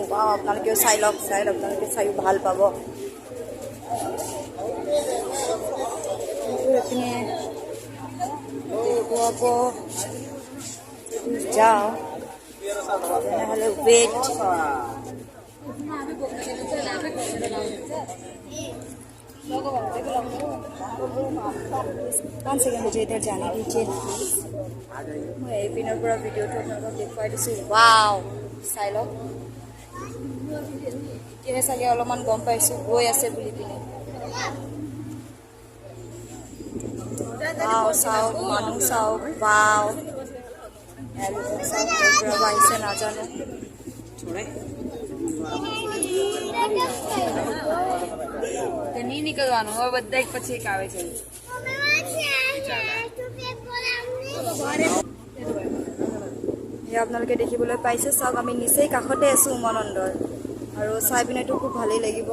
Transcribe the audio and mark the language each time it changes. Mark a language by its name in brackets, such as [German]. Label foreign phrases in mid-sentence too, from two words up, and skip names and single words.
[Assamese] আপোনালোকেও চাই লওক, আপোনালোকে চাইও ভাল পাব। এইপিনে দেখুৱাব যাওঁ তেনেহ'লে ৱেইট। [Hindi] पाँच सेकेंड मुझे इधर जाने दीजिए ना प्लीज। [Assamese] मैं এই পিনৰ পৰা ভিডিঅ'টো আপোনালোকক দেখুৱাই দিছোঁ। ৱাও, চাই লওক। এতিয়াহে চাগে অলপমান গম পাইছোঁ গৈ আছে বুলি পিনে। ৱাও, চাওক মানুহ চাওক। ৱাও, চাওক ক'ৰ পৰা আহিছে নাজানো। [Gujarati] નહીં નીકળવાનું હવે બધા એક પછી એક આવે છે [Assamese] এয়া আপোনালোকে দেখিবলৈ পাইছে, চাওক আমি নিচেই কাষতে আছোঁ উমানন্দৰ। আৰু চাই পিনেতো খুব ভালেই লাগিব।